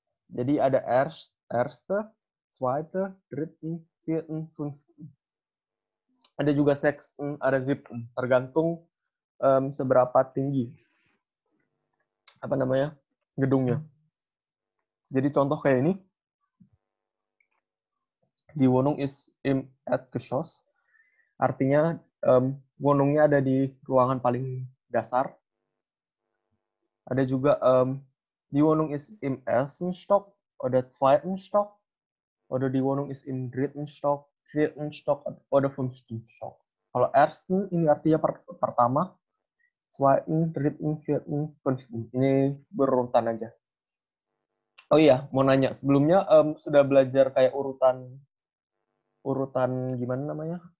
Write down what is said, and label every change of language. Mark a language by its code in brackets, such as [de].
[id] Jadi ada Erste, Zweite, Dritten, Vierten, Fünften. Ada juga Sechsten, ada Siebten, tergantung seberapa tinggi apa namanya gedungnya. Jadi contoh kayak ini, [de] die Wohnung ist im Erdgeschoss, [id] artinya Wohnungnya ada di ruangan paling dasar. Ada juga [de] die Wohnung ist im ersten Stock oder zweiten Stock, oder die Wohnung ist im dritten Stock, vierten Stock oder fünften Stock. [id] Kalau ersten ini artinya pertama, zweiten, dritten, vierten, fünften. Ini berurutan aja. Oh iya, mau nanya, sebelumnya sudah belajar kayak urutan gimana namanya?